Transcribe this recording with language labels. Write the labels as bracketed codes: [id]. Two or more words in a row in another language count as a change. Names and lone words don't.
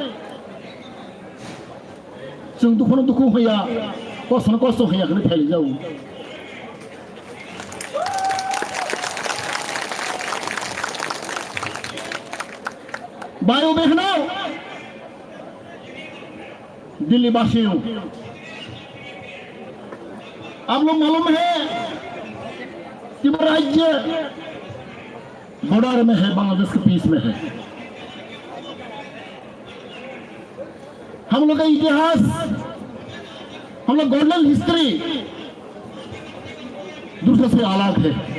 [brx] जों दुखुनो दुखु होया कस्तनो कस्त होयाखौनो फैले जाऊ बायो बेखनाव [hi] दिल्ली बासियों आप लोग मालूम है त्रिपुरा राज्य बॉर्डर में है, बांग्लादेश के बीच में है। हम लोग का इतिहास, हम लोग [en] golden history [hi] दूसरे से अलग है।